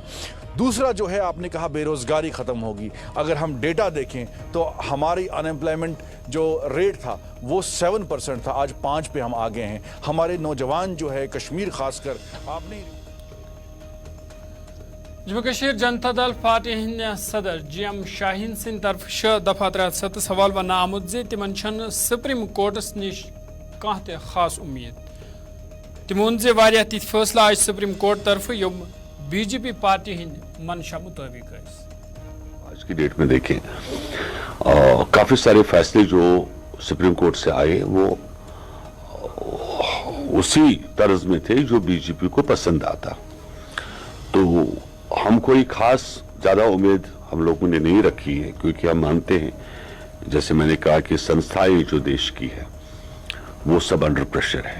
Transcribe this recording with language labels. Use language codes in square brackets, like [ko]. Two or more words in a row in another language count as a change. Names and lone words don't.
[hi] दूसरा जो है आपने कहा बेरोज़गारी ख़त्म होगी, अगर हम डेटा देखें तो हमारी अनएम्प्लॉयमेंट जो रेट था वो 7% था, आज 5 पे हम आ गए हैं। हमारे नौजवान जो है कश्मीर खासकर आपने [ks] जम्मू कश्मीर जनता दल पार्टी हिंद सदर GM शाहीन सिंह तरफ 6 दफा 307 सवाल वन आमुद जे तिमन छन सुप्रीम कोर्टस निश कह ते खास उम्मीद तिमोन जे वारिया तिथ फैसला आज सुप्रीम कोर्ट तरफ यम BJP पार्टी हिंद मंशा मुताबिक है। [hi] आज की डेट में देखें काफी सारे फैसले जो सुप्रीम कोर्ट से आए वो उसी तर्ज में थे जो बीजेपी को पसंद आता, तो हम कोई खास ज्यादा उम्मीद हम लोगों ने नहीं रखी है, क्योंकि हम मानते हैं जैसे मैंने कहा कि संस्थाएं जो देश की है वो सब [en] under pressure [hi] है।